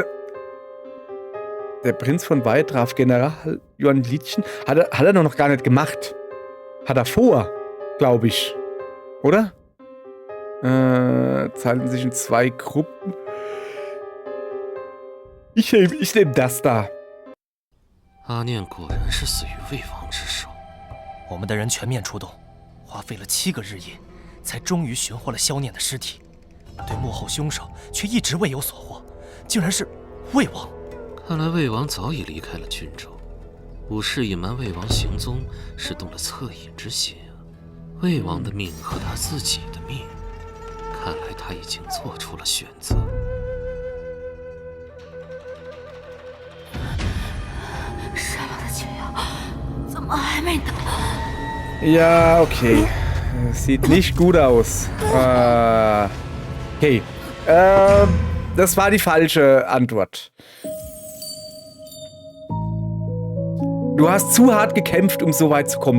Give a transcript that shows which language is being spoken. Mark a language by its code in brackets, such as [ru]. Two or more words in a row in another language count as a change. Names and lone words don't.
[de] Der Prinz von Wei traf General Yuan Litchen. Hat er noch gar nicht gemacht. Hat er vor, glaube ich. Oder? Teilten sich in 2 Gruppen. Ich nehm das da. [zh] 阿念果然是死于魏王之手。我们的人全面出动，花费了7个日夜，才终于寻获了萧念的尸体。对幕后凶手却一直未有所获，竟然是魏王。看来魏王早已离开了郡州。武士隐瞒魏王行踪，是动了恻隐之心啊。魏王的命和他自己的命，看来他已经做出了选择。杀了的解药怎么还没到？ [de] Ja, okay. Sieht nicht gut aus. Okay. Das war die falsche Antwort. Du hast zu hart gekämpft, um so weit zu kommen.